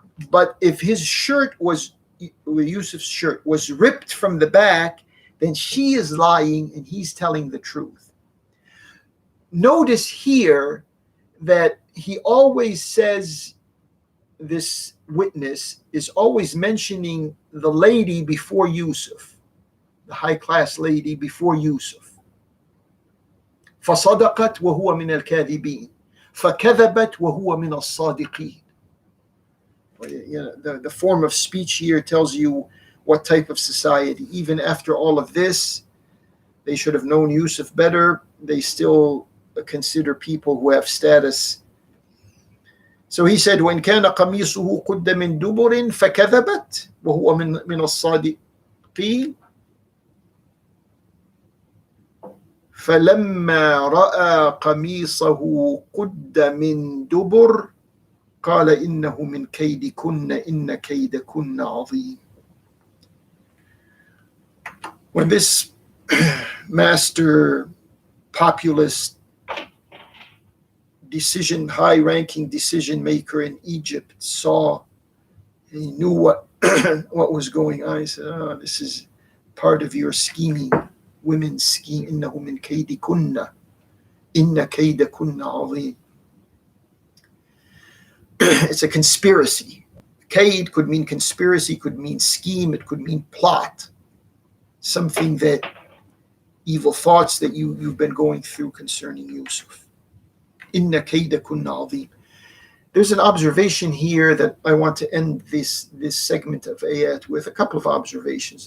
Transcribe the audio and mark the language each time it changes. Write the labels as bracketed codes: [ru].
[en] But if Yusuf's shirt was ripped from the back, then she is lying and he's telling the truth. Notice here that he always says, this witness is always mentioning the lady before Yusuf, the high-class lady before Yusuf. [ar] فصدقت وهو من الكاذبين فكذبت وهو من الصادقين. [en] The form of speech here tells you what type of society. Even after all of this, they should have known Yusuf better. They still consider people who have status. So he said, [ar] وإن كان قميصه قد من دبر فكذبت وهو من الصادقين فلما رأى قميصه قد من دبر قال إنه من كيدكن إن كيدكن عظيم. [en] When this master populist high-ranking decision maker in Egypt saw, he knew what was going on. He said, "Oh, this is part of your scheming, women's scheme. [ar] إنه من كيدكن إن كيدكن عظيم." [en] It's a conspiracy. Kaid could mean conspiracy, could mean scheme, it could mean plot. Something that, evil thoughts that you've been going through concerning Yusuf. [ar] Inna kaydakunna azim. [en] There's an observation here that I want to end this segment of ayat with, a couple of observations.